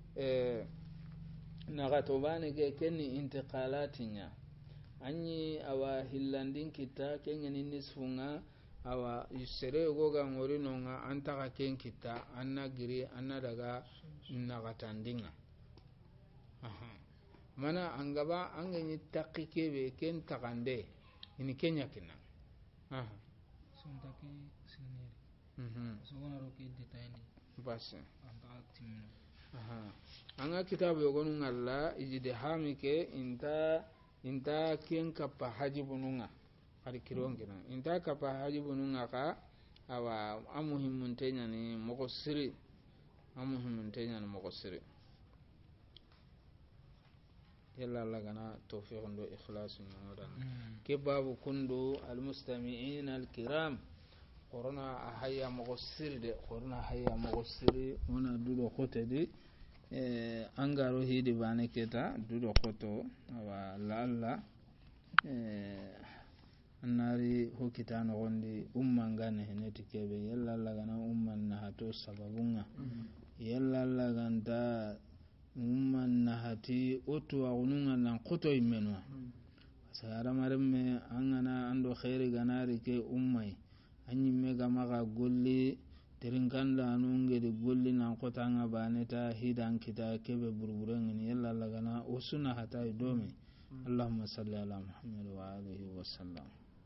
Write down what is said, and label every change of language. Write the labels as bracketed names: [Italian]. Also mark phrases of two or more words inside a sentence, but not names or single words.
[Kanuri] nagatobani ke kenni intiqalatinya anyi awa hillandin kita kengeni nisfunga awa isere goga ngorino nga antaka ken kita anna giri anna daga nagatandinga mana angaba angeni takikebe ken takande ini kenya kina suntaki sineri sogona roke detaini bas anta timino anga kitabu yogonu ngalla ijidihami ke inta ken kappa hajibununga ari kirongina inta kappa hajibununga ka awa amuhimun tenyani mogosiri yalla Allah gana tawfiqun do ikhlasun ngodan ke babu kundu [Arabic] المستمعين الكرام [Kanuri] corona ahaya mogosiri de corona ahaya mogosiri ona dudo khotedi angaro hidi bane keta dudo khoto awa lalla annari hokitano gondi ummangane heneti kebe yalla Allah gana umman na hato sababunga yalla Allah ganda umman na hati otu agununga nan khoto imenwa sayara maremme angana ando khairi ganari ke ummai anyimme gamaga golli terinkanda anungedi golli nan khotanga baneta hidan kita kebe burburengni yalla Allah gana osuna hatai dome [Arabic] اللهم صل على محمد وآله وسلم